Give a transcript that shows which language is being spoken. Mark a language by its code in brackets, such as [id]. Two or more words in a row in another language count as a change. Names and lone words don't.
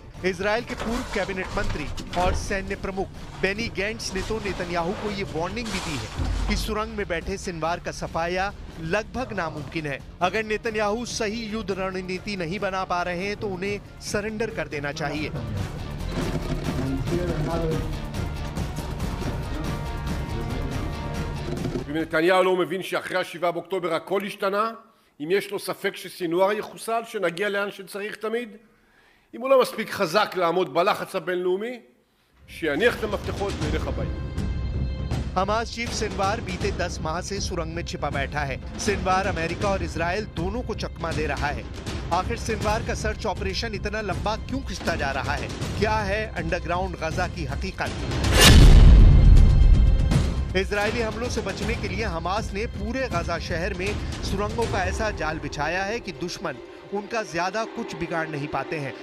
[hi] इजराइल के पूर्व कैबिनेट मंत्री और सैन्य प्रमुख बेनी गैंट्स ने तो नेतन्याहू को ये वार्निंग भी दी है कि सुरंग में बैठे सिनवार का सफाया लगभग नामुमकिन है। अगर नेतन्याहू सही युद्ध रणनीति नहीं बना पा रहे हैं तो उन्हें सरेंडर कर देना चाहिए। [he] אם נתניהו לא מבין שאחרי 7 באוקטובר הכל השתנה, אם יש לו ספק שסינואר יחוסל, שנגיע לאן שצריך תמיד, אם הוא לא מספיק חזק לעמוד בלחץ הבינלאומי, שיניח את המפתחות וילך הביתה. [hi] हमास चीफ सिनवार बीते 10 माह से सुरंग में छिपा बैठा है। सिनवार अमेरिका और इजराइल दोनों को चकमा दे रहा है। आखिर सिनवार का [en] search operation [hi] इतना लंबा क्यों खिंचता जा रहा है? क्या है अंडरग्राउंड गजा की हकीकत? इजरायली हमलों से बचने के लिए हमास ने पूरे गजा शहर में सुरंगों का ऐसा जाल बिछाया है कि दुश्मन उनका ज्यादा कुछ बिगाड़ नहीं पाते हैं।